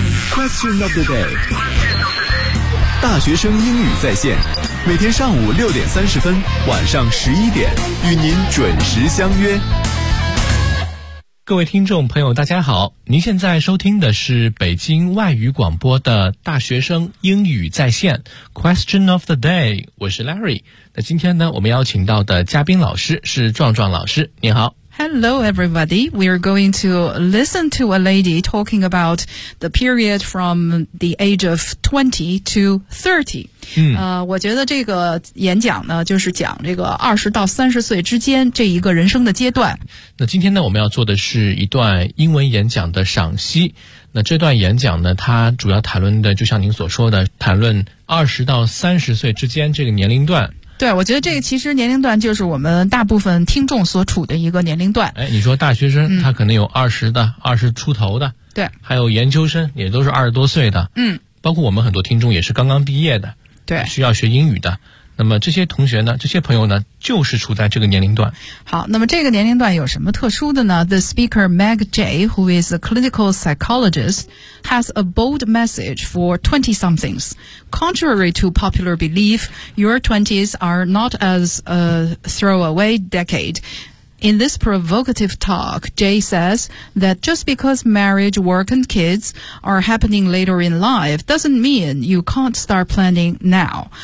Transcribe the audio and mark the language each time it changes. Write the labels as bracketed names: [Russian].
[Chinese] Question of the day， 大学生英语在线，每天上午6:30，晚上11:00，与您准时相约。各位听众朋友大家好，您现在收听的是北京外语广播的大学生英语在线 Question of the day， 我是 Larry。那今天呢，我们邀请到的嘉宾老师是壮壮老师，你好。 [English] Hello everybody, we are going to listen to a lady talking about the period from the age of 20 to 30. [Chinese] 我觉得这个演讲呢，就是讲这个20到30岁之间这一个人生的阶段。那今天呢，我们要做的是一段英文演讲的赏析。那这段演讲呢，它主要谈论的，就像您所说的，谈论20到30岁之间这个年龄段。对，我觉得这个其实年龄段就是我们大部分听众所处的一个年龄段。哎，你说大学生，他可能有20的、20出头的，对，还有研究生也都是20多岁的，嗯，包括我们很多听众也是刚刚毕业的。对，需要学英语的，那么这些同学呢，这些朋友呢，就是处在这个年龄段。好，那么这个年龄段有什么特殊的呢？ [English] The speaker Meg Jay, who is a clinical psychologist, has a bold message for 20-somethings. Contrary to popular belief, your 20s are not as a throwaway decade. In this provocative talk, Jay says that just because marriage, work and kids are happening later in life doesn't mean you can't start planning now.